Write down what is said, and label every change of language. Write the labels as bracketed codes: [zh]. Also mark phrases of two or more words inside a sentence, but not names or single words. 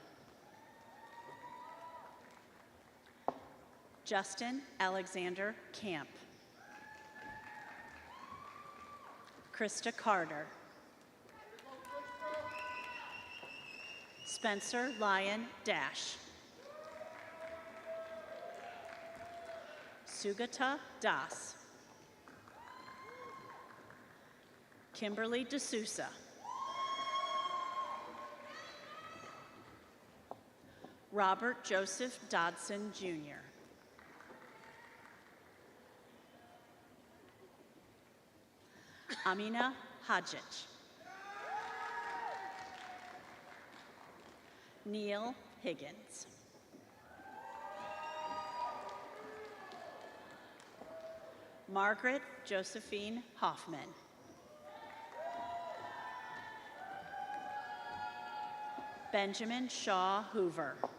[en] Justin Alexander Camp. Krista Carter. Spencer Lyon Dash. Sugata Das. Kimberly D'Souza. Robert Joseph Dodson, Jr. Amina Hadjic. Neil Higgins. Margaret Josephine Hoffman. Benjamin Shaw Hoover.